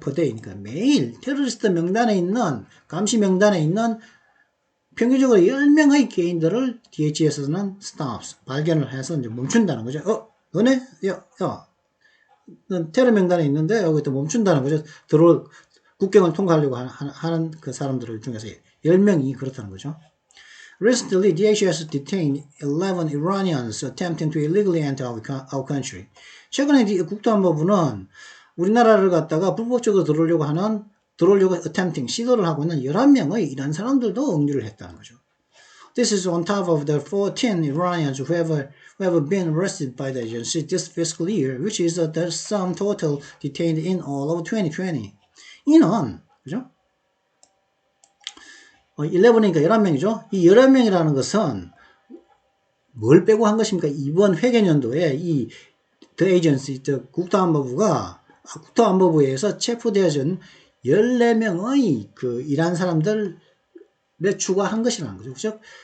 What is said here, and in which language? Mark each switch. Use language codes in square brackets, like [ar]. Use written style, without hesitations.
[en] per day [ko] 니까 매일 테러리스트 명단에 있는, 감시 명단에 있는 평균적으로 10명의 개인들을 DHS는 stops, 발견을 해서 이제 멈춘다는 거죠. 너네? 넌 테러 명단에 있는데 여기 또 멈춘다는 거죠. 국경을 통과하려고 하는 그 사람들 중에서 10명이 그렇다는 거죠. [en] Recently, DHS detained 11 Iranians attempting to illegally enter our country. [ko] 최근에 국토안보부는 우리나라를 갖다가 불법적으로 들어오려고 attempting, 시도를 하고 있는 11명의 이란 사람들도 억류를 했다는 거죠. [en] This is on top of the 14 Iranians who have been arrested by the agency this fiscal year, which is the sum total detained in all of 2020. [ko] 이는, 그죠? 11이니까 11명이죠. 이 11명이라는 것은 뭘 빼고 한 것입니까? 이번 회계연도에 이 [en] The Agency, [ko] 국토안보부에서 체포되어진 14명의 그 이란 사람들에 추가한 것이라는 거죠. 그죠?